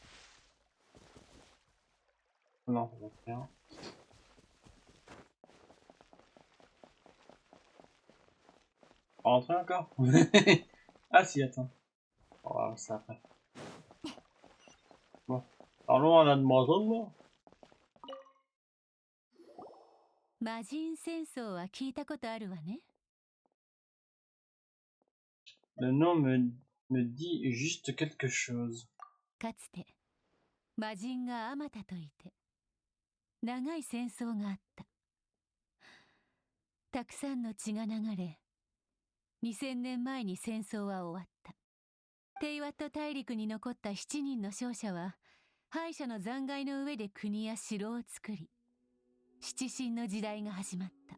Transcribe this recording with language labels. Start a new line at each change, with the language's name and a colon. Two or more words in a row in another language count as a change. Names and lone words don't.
French: Non, ça va bien. Rentrer encore? Ah si, attends. On va voir ça après. Bon. Parlons à la demoiselle, là.
Japanese: 魔人戦争は聞いたことあるわね。
French: Le nom me dit juste quelque chose.
Japanese: かつて魔人があまたといて長い戦争があった。たくさんの血が流れ、2000年前に戦争は終わった。テイワット大陸に残った7人の勝者は敗者の残骸の上で国や城を作り、七神の時代が始まった。